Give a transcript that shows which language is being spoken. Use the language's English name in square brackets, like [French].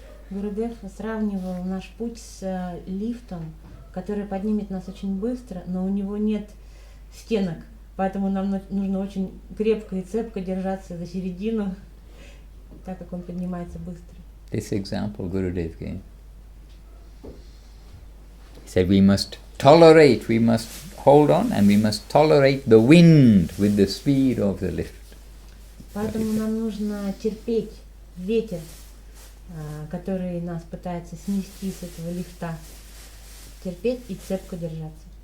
[Russian] Гурудев сравнивал наш путь с лифтом, который поднимет нас очень быстро, но у него нет стенок, поэтому нам нужно очень крепко и цепко держаться за середину, так как он поднимается быстро. [English] This example Gurudev gave. He said we must hold on, and we must tolerate the wind with the speed of the lift. [Russian] Поэтому нам нужно терпеть ветер, который нас пытается снести с этого лифта, терпеть и цепко держаться.